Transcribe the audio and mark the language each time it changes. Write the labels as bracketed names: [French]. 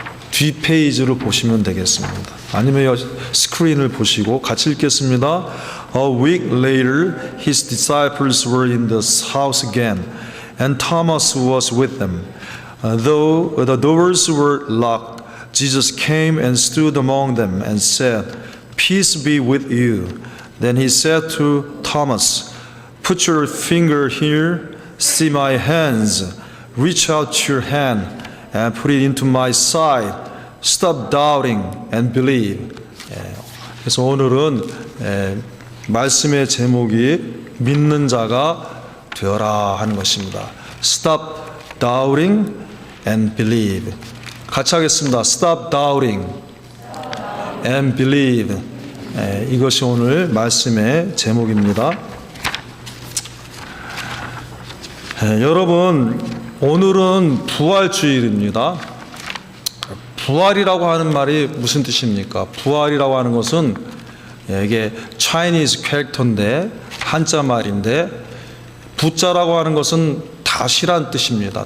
[Korean] 뒤 페이지를 보시면 되겠습니다. 아니면 스크린을 보시고 같이 읽겠습니다. [English] A week later, his disciples were in the house again, and Thomas was with them. Though the doors were locked, Jesus came and stood among them and said, Peace be with you. Then he said to Thomas, Put your finger here, see my hands, reach out your hand and put it into my side. Stop doubting and believe. [Korean] 그래서 오늘은 말씀의 제목이 믿는 자가 되어라 하는 것입니다. [English] Stop doubting and believe. [Korean] 같이 하겠습니다. [English] Stop doubting and believe. [Korean] 이것이 오늘 말씀의 제목입니다. 여러분, 오늘은 부활주일입니다. 부활이라고 하는 말이 무슨 뜻입니까? 부활이라고 하는 것은 이게 Chinese 캐릭터인데 한자 말인데 부자라고 하는 것은 다시란 뜻입니다.